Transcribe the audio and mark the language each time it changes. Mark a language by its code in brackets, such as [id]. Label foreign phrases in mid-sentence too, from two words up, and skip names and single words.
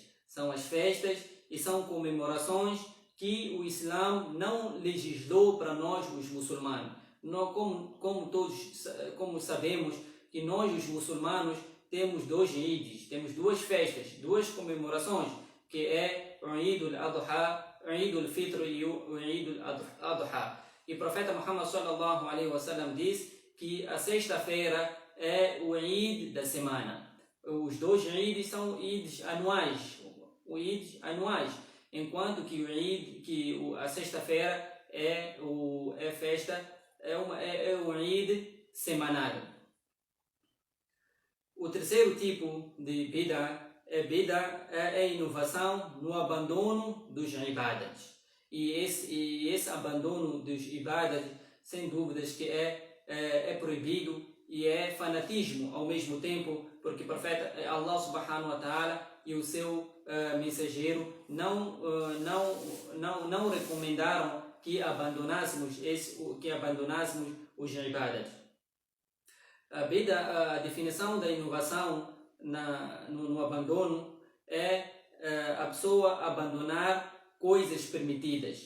[pt] São as festas e são comemorações que o Islã não legislou para nós, os muçulmanos. Como sabemos que nós, os muçulmanos, temos dois Eids, temos duas festas, duas comemorações, que é o Eid al-Adha, o Eid al-Fitr e o Eid al-Adha. E o profeta Muhammad [ar] صلى الله عليه وسلم [pt] diz que a sexta-feira é o Eid da semana. Os dois Eids são Eids anuais, enquanto que a sexta-feira é o Eid semanal. O terceiro tipo de bid'ah é a inovação no abandono dos ibadas. E esse abandono dos ibadas, sem dúvidas que é proibido e é fanatismo ao mesmo tempo, porque o profeta Allah [ar] سبحانه وتعالى [pt] e o seu mensageiro não recomendaram que abandonássemos os ibadat. A definição da inovação no abandono é a pessoa abandonar coisas permitidas.